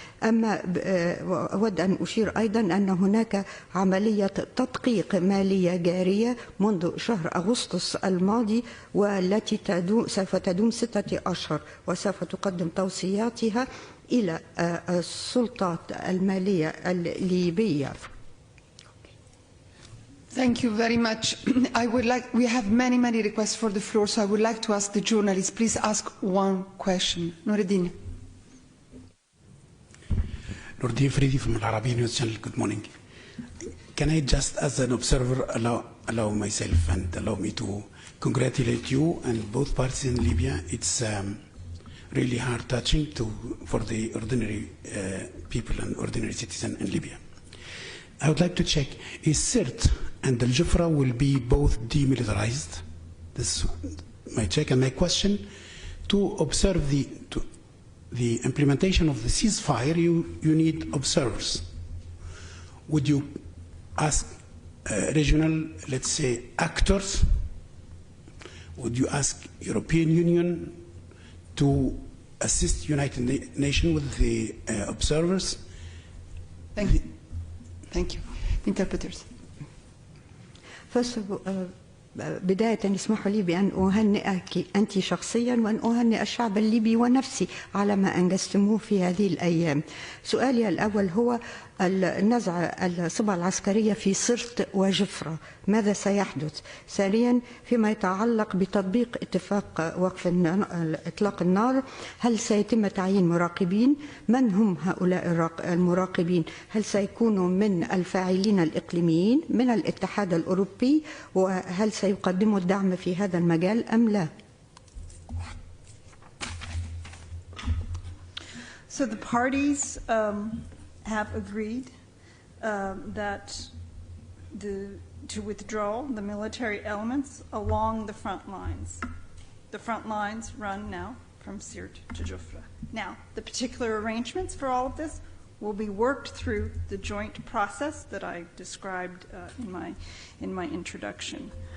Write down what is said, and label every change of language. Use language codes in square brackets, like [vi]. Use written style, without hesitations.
[ar] أما أود أن أشير أيضا أن هناك عملية تدقيق مالية جارية منذ شهر أغسطس الماضي والتي سوف تدوم 6 أشهر وسوف تقدم توصياتها إلى السلطات المالية الليبية. [en] Thank you very much. We have many requests for the floor, so I would like to ask the journalists, please ask one question. Noureddin. Nordin Fredi from Al Arabiya News Channel. Good morning. Can I just, as an observer, allow myself and allow me to congratulate you and both parties in Libya. It's really heart-touching for the ordinary people and ordinary citizens in Libya. I would like to check, is Sirt and Al Jufra will be both demilitarized? This is my check and my question. To observe the implementation of the ceasefire, you need observers. Would you ask regional, let's say, actors? Would you ask European Union to assist United Nations with the observers? Thank you. Thank you. Interpreters. First of all, بداية اسمحوا لي بأن أهنئك أنت شخصيا وأن أهنئ الشعب الليبي ونفسي على ما أنجزتموه في هذه الأيام. [ar] سؤالي الأول هو النزع الصبغة العسكرية في سرت وجفرة، ماذا سيحدث؟ ثانيا فيما يتعلق بتطبيق اتفاق وقف إطلاق النار، هل سيتم تعيين مراقبين؟ من هم هؤلاء المراقبين؟ هل سيكونوا من الفاعلين الإقليميين من الاتحاد الأوروبي؟ وهل سيقدموا الدعم في هذا المجال أم لا؟ [en] So the parties have agreed that to withdraw the military elements along the front lines. The front lines run now from Sirt to Jufra. Now, the particular arrangements for all of this will be worked through the joint process that I described in my introduction.